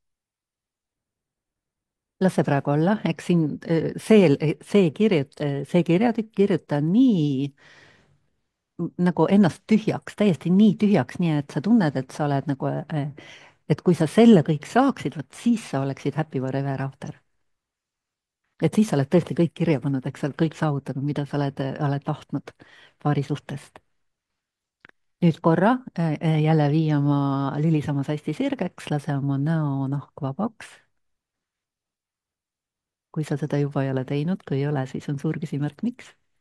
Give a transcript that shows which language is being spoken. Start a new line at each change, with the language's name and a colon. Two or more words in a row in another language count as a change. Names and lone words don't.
Estonian: las see praegu olla, eks siin see kirjatükk kirjuta nii nagu ennast tühjaks, täiesti nii tühjaks, nii et sa tunned, et sa oled nagu, et kui sa selle kõik saaksid, vot siis sa oleksid
English: happy forever after.
Estonian: et siis sa oled tõesti kõik kirja pannud, eks sa oled kõik saavutanud, mida sa oled tahtnud paari suhtest. nüüd korra jälle vii oma lüli samas hästi sirgeks, lase oma näonahk vabaks. kui sa seda juba ei ole teinud, kui ei ole, siis on suur küsimärk, miks.